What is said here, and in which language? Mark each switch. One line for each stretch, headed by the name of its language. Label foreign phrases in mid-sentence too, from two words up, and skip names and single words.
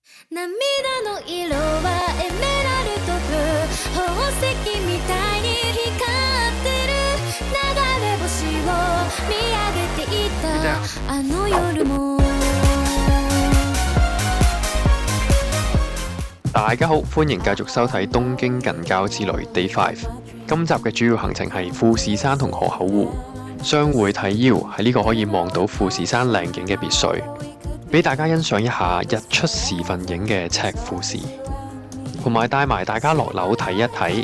Japanese: 涙の色はエメラルドブルー宝石みたいに光ってる流れ星を見上げていたあの夜も。
Cantonese: 大家好，歡迎繼續收睇《東京近郊之旅 Day 5》。今集嘅主要行程係富士山同河口湖。相會睇腰喺呢個可以望到富士山靚景嘅別墅，俾大家欣賞一下日出時分影嘅赤富士，同埋帶埋大家落樓睇一睇。